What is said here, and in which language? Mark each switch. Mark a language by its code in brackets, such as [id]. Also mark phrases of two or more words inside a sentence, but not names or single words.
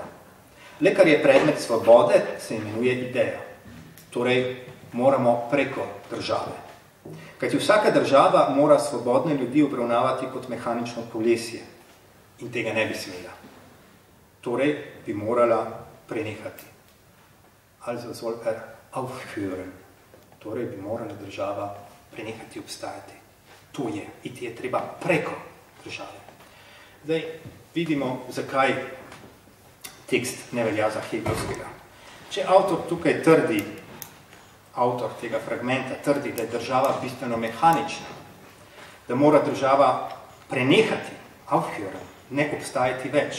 [sl] Le kar je predmet svobode, se imenuje ideja. Torej, moramo preko države. Kajti vsaka država mora svobodne ljudi obravnavati kot mehanično kolesje in tega ne bi smela. Torej, bi morala prenehati. [de] Also soll aufhören. [sl] Torej bi morala država prenehati obstajati. To je. Iti je treba preko države. Zdaj vidimo, zakaj tekst ne velja za Hegelovskega. Če avtor tukaj trdi, avtor tega fragmenta trdi, da je država bistveno mehanična, da mora država prenehati, aufhören, ne obstajati več.